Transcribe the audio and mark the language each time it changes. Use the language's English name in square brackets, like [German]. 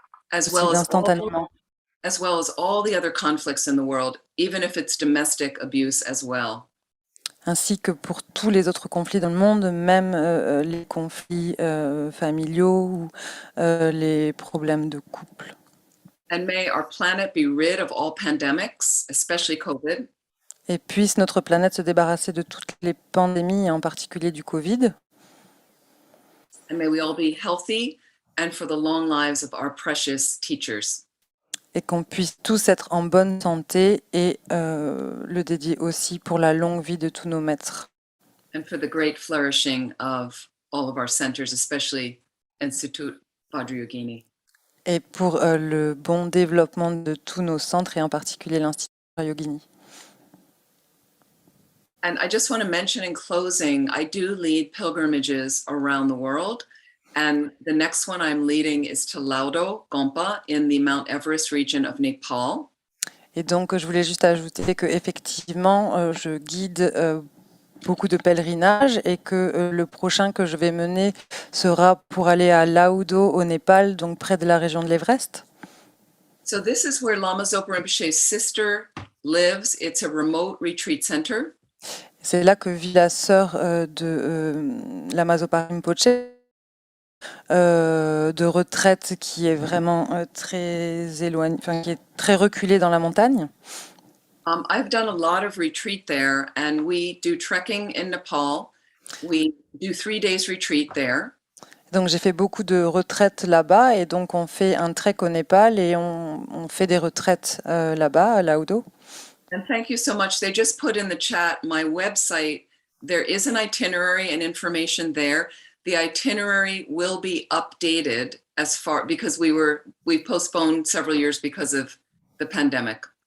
[English] as [French] aussi [English] well [French] instantanément. [English] as all the other conflicts in the world, even if it's domestic abuse as well. [French] Ainsi que pour tous les autres conflits dans le monde, même les conflits familiaux ou les problèmes de couple. [English] And may our planet be rid of all pandemics, especially COVID, [French] Et puisse notre planète se débarrasser de toutes les pandémies, et en particulier du Covid. [English] and may we all be healthy and for the long lives of our precious teachers. [French] Et qu'on puisse tous être en bonne santé et le dédier aussi pour la longue vie de tous nos maîtres. [English] And for the great flourishing of all of our centers, especially Institute Vajrayogini. [French] Et pour le bon développement de tous nos centres et en particulier l'Institut Yogini. [English] And I just want to mention in closing, I do lead pilgrimages around the world. And the next one I'm leading is to Laudo, Gompa, in the Mount Everest region of Nepal. [French] Et donc, je voulais juste ajouter que effectivement, je guide beaucoup de pèlerinages et que le prochain que je vais mener sera pour aller à Laudo au Népal, donc près de la région de l'Everest. [English] So this is where Lama Zopa Rinpoche's sister lives. It's a remote retreat center. [French] C'est là que vit la sœur de Lama Zopa Rinpoche, de retraite qui est vraiment très éloignée, enfin qui est très reculée dans la montagne. [English] I've done a lot of retreat there, and we do trekking in Nepal. We do 3 days retreat there. [French] Donc j'ai fait beaucoup de retraites là-bas et donc on fait un trek au Népal et on fait des retraites là-bas à Laudo. [English] And thank you so much. They just put in the chat my website. There is an itinerary and information there. The itinerary will be updated as far because we postponed several years because of the pandemic.